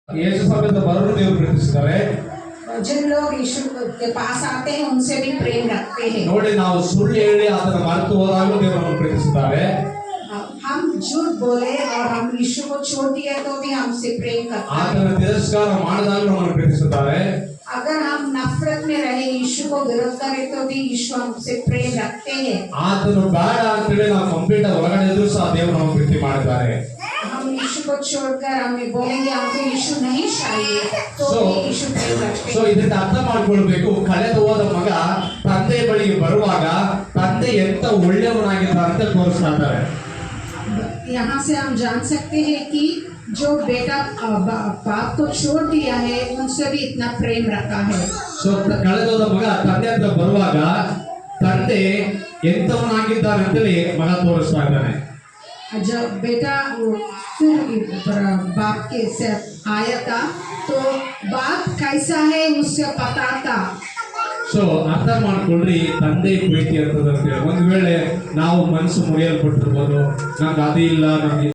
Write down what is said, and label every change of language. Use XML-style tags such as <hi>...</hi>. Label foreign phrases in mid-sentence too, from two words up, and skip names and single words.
<kn>ಯೇಸು ಸಮೇತ ಬರೋರು ದೇವರು ಪ್ರೀತಿಸುತ್ತಾರೆ.</kn> <hi>जिन लोग यीशु के पास आते हैं उनसे भी प्रेम रखते हैं.</hi> <kn>ನೋಡಿ, ನಾವು ಸುಳ್ಳು ಹೇಳಿ ಅದನ್ನು ಮರೆತು ಹೋದಾಗಲೂ ದೇವರನ್ನು ಪ್ರೀತಿಸುತ್ತಾರೆ.</kn> <hi>हम झूठ बोले और हम यीशु को छोड़ दिए तो भी हमसे प्रेम करते हैं.</hi> <kn>ಆತನ ತಿರಸ್ಕಾರ ಮಾಡಿದಾಗಲೂ ನಮ್ಮನ್ನು ಪ್ರೀತಿಸುತ್ತಾರೆ.</kn> <hi>अगर हम नफरत में रहे, यीशु को विरोध करें तो भी यीशु हमसे प्रेम रखते हैं.</hi> <kn>ಆತನು ಬೇಡ ಅಂತೇಳಿ ನಾವು ಕಂಪ್ಲೀಟ್ ಹೊರಗಡೆ ಇದ್ರೂ ಸಹ ದೇವರು ನಮ್ಮ ಪ್ರೀತಿ ಮಾಡಿದ್ದಾರೆ.</kn> <hi>हम यीशु को छोड़कर हमें बोलेंगे हमको यीशु नहीं चाहिए तो भी यीशु प्रेम रखते</hi> <kn>ಸೊ</kn> <hi>हैं.</hi> <kn>ಇದನ್ನ ಅರ್ಥ ಮಾಡ್ಕೊಳ್ಬೇಕು. ಕಳೆದು ಹೋದ ಮಗ ತಂದೆ ಬಳಿಗೆ ಬರುವಾಗ ತಂದೆ ಎಂತ ಒಳ್ಳೆಯವನಾಗಿದ್ದ ಅಂತ ತೋರಿಸ್ತಾ ಇದ್ದಾರೆ.</kn> <hi>यहाँ से हम जान सकते हैं कि जो बेटा बाप को छोड़ दिया है उनसे भी इतना प्रेम रखा है.</hi> <kn>ಸೊ ಕಳೆದೋದ ಮಗ ತಂದೆ ಹತ್ರ ಬರುವಾಗ ತಂದೆ ಎಂತವನಾಗಿದ್ದಾನೆ ಅಂತೇಳಿ ಮಗ ತೋರಿಸ್ತಾ ಇದ್ದಾನೆ.</kn> <hi>जब बेटा फिर बाप के साथ आया था तो बाप कैसा है उससे पता था.</hi> <kn>ಸೊ ಅರ್ಥ ಮಾಡ್ಕೊಳ್ರಿ, ತಂದೆ ಪ್ರೀತಿ ಅಂತದಂತೇಳಿ. ಒಂದು ವೇಳೆ ನಾವು ಮನಸ್ಸು ಮುರಿಯಲ್ಪಟ್ಟಿರ್ಬೋದು, ನಮ್ಗೆ ಅದು ಇಲ್ಲ, ನಮ್ಗೆ</kn>